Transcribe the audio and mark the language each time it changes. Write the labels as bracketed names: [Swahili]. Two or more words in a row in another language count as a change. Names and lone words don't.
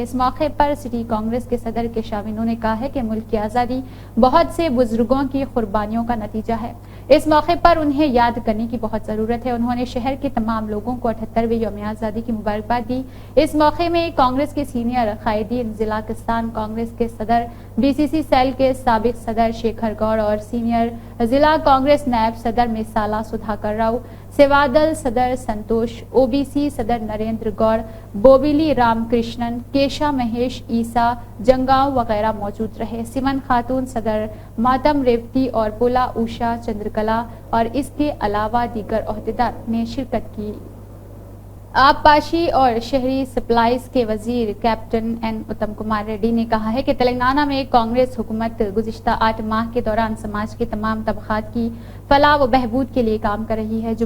[Urdu] اس موقع پر سٹی کانگریس کے صدر کیشا وینو نے کہا ہے کہ ملک کی آزادی بہت سے بزرگوں کی قربانیوں کا نتیجہ ہے۔ اس موقع پر انہیں یاد کرنے کی بہت ضرورت ہے۔ انہوں نے شہر کے تمام لوگوں کو 78ویں یوم آزادی کی مبارکباد دی۔ اس موقع میں کانگریس کے سینئر قائدین، ضلع کستان کانگریس کے صدر، بی سی سی سیل کے سابق صدر شیکھر گوڑ اور سینئر ضلع کانگریس نائب صدر مثالہ سدھاکر راؤ، سیوادل صدر سنتوش، او بی سی صدر نریندر گوڑ، بوبیلی رام کرشنن، کیشا مہیش عیسیٰ جنگاؤں وغیرہ موجود رہے۔ سمن خاتون صدر ماتم ریوتی اور پولا اوشا چندرکلا اور اس کے علاوہ دیگر عہدیدار نے شرکت کی۔ آبپاشی اور شہری سپلائز کے وزیر کیپٹن این اتم کمار ریڈی نے کہا ہے کہ تلنگانہ میں کانگریس حکومت گزشتہ 8 ماہ کے دوران سماج کے تمام طبقات کی فلاح و بہبود کے لیے کام کر رہی ہے۔